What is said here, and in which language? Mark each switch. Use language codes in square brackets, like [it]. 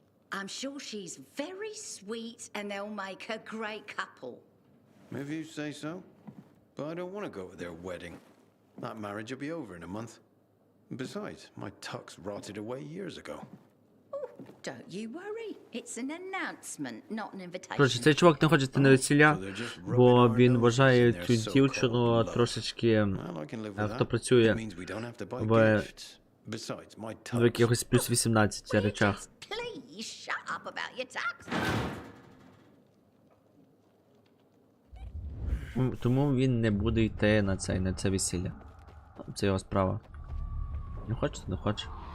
[en] I'm sure she's very sweet and they'll make a great couple. If you say so. But I don't want to go to their wedding. That marriage will be over in a month. Besides, my tux rotted away years ago. Oh, don't you worry. It's an announcement, not an invitation. [uk] Коротше, цей чувак не хоче йти на весілля, бо він вважає цю дівчину трошечки, хто працює в якихось плюс 18 речах. [en] Please shut up about your tux. [uk] Тому він не буде йти на це весілля. Це його справа. Не хоче, не хоче.